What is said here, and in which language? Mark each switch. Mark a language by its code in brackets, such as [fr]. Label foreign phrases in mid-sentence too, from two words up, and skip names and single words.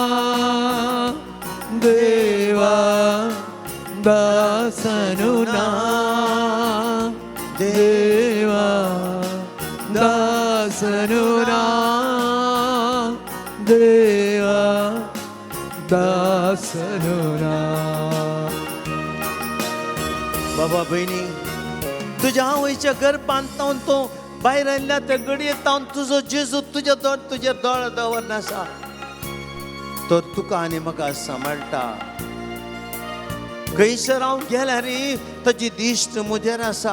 [kn] ದೇವಾ, ದಾಸನು ನಾ ದೇವಾ, ದಾಸನು ನಾ ದೇವಾ, ದಾಸನು ನಾ. [kok] बाबा बहिणी, तुझ्या आवयच्या गर्भांत तावन तो बाहेर आयल्या त्या गडयेत तावन तुजो जेजू तुझ्या दोळ दवरना आसा, तो तुका आनी म्हाका सांबाळटा. खंयसर हांव गेल्यार ताची दिश्ट मुजेर आसा.